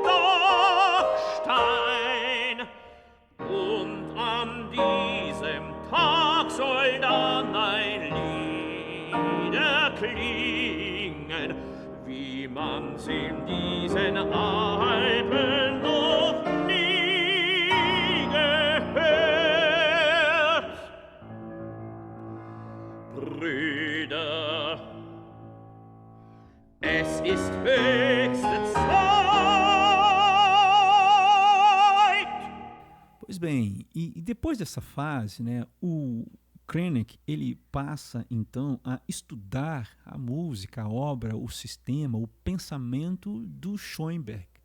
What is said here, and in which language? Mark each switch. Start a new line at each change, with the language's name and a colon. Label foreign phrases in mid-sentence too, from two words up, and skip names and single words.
German: Dockstein, und an diesem Tag soll dann ein Lied erklingen, wie man's in diesen Alpen noch nie gehört. Brüder, es ist höchste Zeit.
Portuguese: Pois bem, e depois dessa fase, né, o Krenek, ele passa então a estudar a música, a obra, o sistema, o pensamento do Schoenberg.